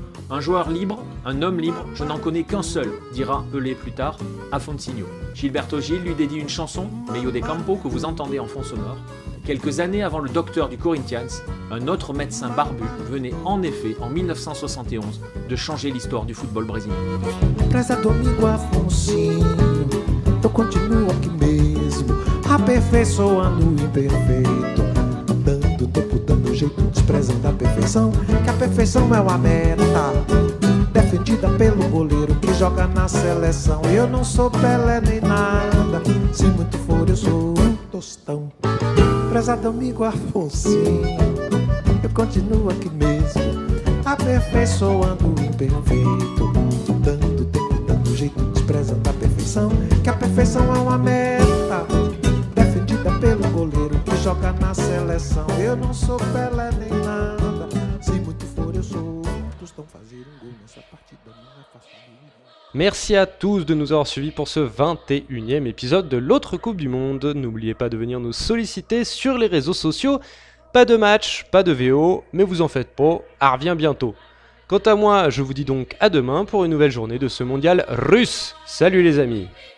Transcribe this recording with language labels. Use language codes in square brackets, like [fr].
[fr] Un joueur libre, un homme libre, je n'en connais qu'un seul, dira Pelé plus tard, Afonsinho. Gilberto Gil lui dédie une chanson, Meio de Campo, que vous entendez en fond sonore. Quelques années avant le docteur du Corinthians, un autre médecin barbu venait en effet, en 1971, de changer l'histoire du football brésilien. [pt] Traz a domingo Afonsinho, eu continuo aqui mesmo, aperfeiçoando o imperfeito, dando tempo, dando jeito, desprezando a perfeição, que a perfeição é uma meta, defendida pelo goleiro que joga na seleção. Eu não sou Pelé nem nada, se muito for eu sou um tostão. Prezado amigo Afonsinho, eu continuo aqui mesmo, aperfeiçoando o imperfeito, dando tempo, dando jeito, desprezando a perfeição, que a perfeição é uma meta, defendida pelo goleiro que joga na seleção. Eu não sou Pelé nem nada, se muito for eu sou um tostão. Fazer um gol nessa partida não é fácil. [fr] Merci à tous de nous avoir suivis pour ce 21e épisode de l'autre Coupe du Monde. N'oubliez pas de venir nous solliciter sur les réseaux sociaux Pas de match, pas de VO, mais vous en faites pas, elle revient bientôt. Quant à moi, je vous dis donc à demain pour une nouvelle journée de ce mondial russe. Salut les amis!